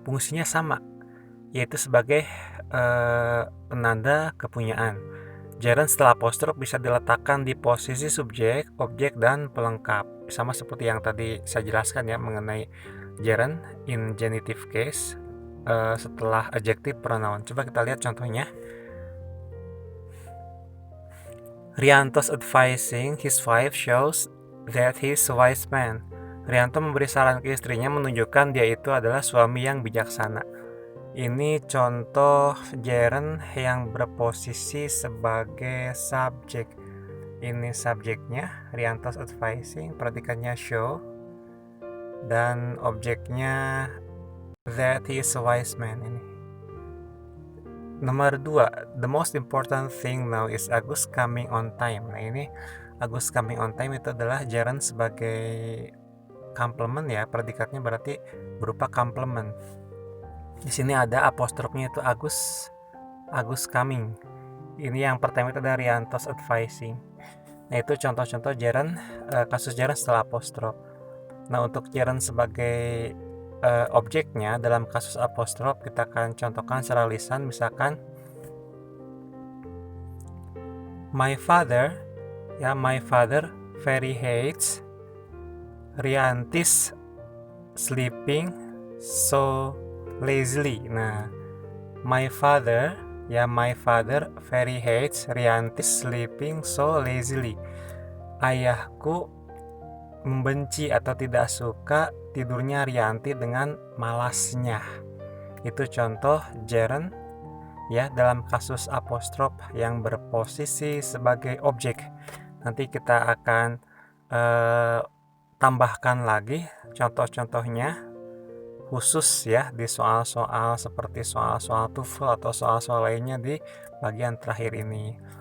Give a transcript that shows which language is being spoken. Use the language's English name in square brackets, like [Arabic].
[Indonesian] Fungsinya sama, yaitu sebagai penanda kepunyaan. Gerund setelah apostrof bisa diletakkan di posisi subjek, objek, dan pelengkap. Sama seperti yang tadi saya jelaskan ya mengenai [English] gerund in genitive case [Indonesian] setelah adjective pronoun. Coba kita lihat contohnya. [English] Rianto's advising his wife shows that he's a wise man. [Indonesian] Rianto memberi saran ke istrinya menunjukkan dia itu adalah suami yang bijaksana. Ini contoh gerund yang berposisi sebagai subjek. Ini subjeknya, [English] Rianto's advising, [Indonesian] predikannya show, dan objeknya [English] that he is a wise man [Indonesian] ini. Nomor 2, [English] the most important thing now is Agus coming on time. [Indonesian] Nah ini [English] Agus coming on time [Indonesian] itu adalah gerund sebagai complement ya, predikatnya berarti berupa complement. Di sini ada apostrofnya itu [English] Agus coming. [Indonesian] Ini yang pertama itu dari [English] Rianto's advising. [Indonesian] Nah itu contoh-contoh gerund, kasus gerund setelah apostrof. Nah untuk gerund sebagai objeknya dalam kasus apostrof kita akan contohkan secara lisan, misalkan [English] my father very hates Rianti's sleeping so lazily. [Indonesian] Nah [English] my father very hates Rianti's sleeping so lazily. [Indonesian] Ayahku membenci atau tidak suka tidurnya Rianti dengan malasnya. Itu contoh gerund ya dalam kasus apostrof yang berposisi sebagai objek. Nanti kita akan tambahkan lagi contoh-contohnya khusus ya di soal-soal seperti soal-soal TOEFL atau soal-soal lainnya di bagian terakhir ini.